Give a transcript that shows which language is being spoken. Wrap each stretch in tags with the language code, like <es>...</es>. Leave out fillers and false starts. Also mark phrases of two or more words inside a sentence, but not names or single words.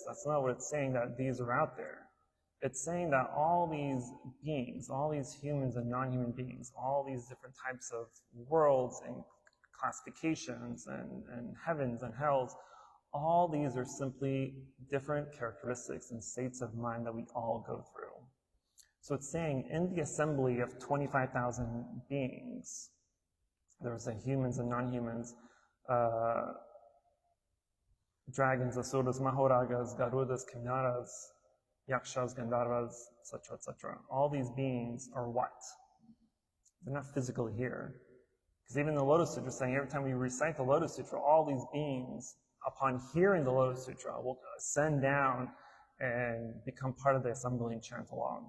<en>That's not what it's saying, that these are out there. It's saying that all these beings, all these humans and non-human beings, all these different types of worlds and classifications and heavens and hells, all these are simply different characteristics and states of mind that we all go through. So it's saying in the assembly of 25,000 beings, there's humans and non-humans, dragons, asuras, mahoragas, garudas, kimnaras, yakshas, gandharvas, etc., etc. All these beings are what? They're not physically here. Because even the Lotus Sutra is saying every time we recite the Lotus Sutra, all these beings, upon hearing the Lotus Sutra, will ascend down and become part of the assembly and chant along.</en>